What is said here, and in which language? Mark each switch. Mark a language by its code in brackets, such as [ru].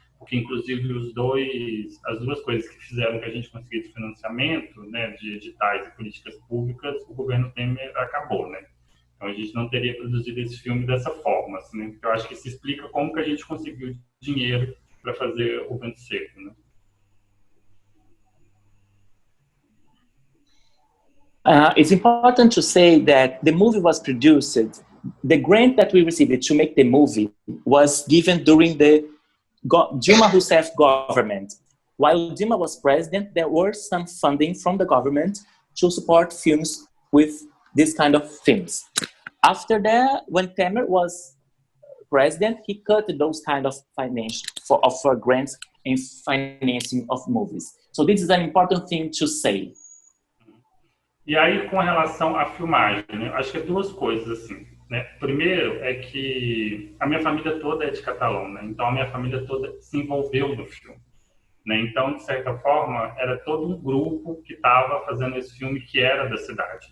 [pt] Porque, inclusive, as duas coisas que fizeram que a gente conseguisse financiamento, né, de editais e políticas públicas, o governo Temer acabou, né? Então, a gente não teria produzido esse filme dessa forma, assim, né? Porque eu acho que isso explica como que a gente conseguiu dinheiro para fazer o Vento Seco, né? [en] It's important to say that the movie was produced, the grant that we received to make the movie was given during the Dilma Rousseff government. While Dilma was president, there were some funding from the government to support films with this kind of themes. After that, when Temer was president, he cut those kind of for grants and financing of movies. So this is an important thing to say. [pt] E aí, com relação à filmagem, né? Acho que é duas coisas, assim, né? Primeiro é que a minha família toda é de Catalão, né? Então a minha família toda se envolveu no filme, né? Então, de certa forma, era todo um grupo que estava fazendo esse filme que era da cidade.